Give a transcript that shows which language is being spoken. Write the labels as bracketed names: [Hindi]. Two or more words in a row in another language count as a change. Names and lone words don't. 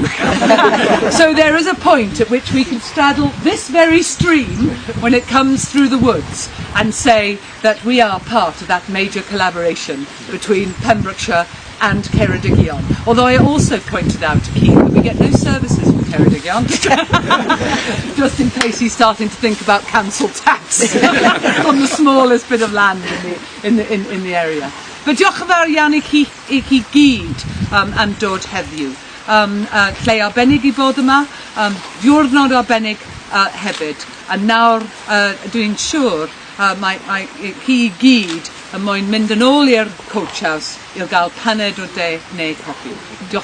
[English] So there is a point at which we can straddle this very stream when it comes through the woods and say that we are part of that major collaboration between Pembrokeshire and Ceredigion. Although I also pointed out to Keith that we get no services from Ceredigion, just in case he's starting to think about council tax on the smallest bit of land in the area. But [Welsh] diolch yn fawr iawn i chi gyd am dod heddiw. Lle arbennig I bod yma, diwrnod arbennig hefyd. A nawr dwi'n siŵr mae chi gyd yn moyn mynd yn ôl i'r coach house i'w gael paned o de neu copi.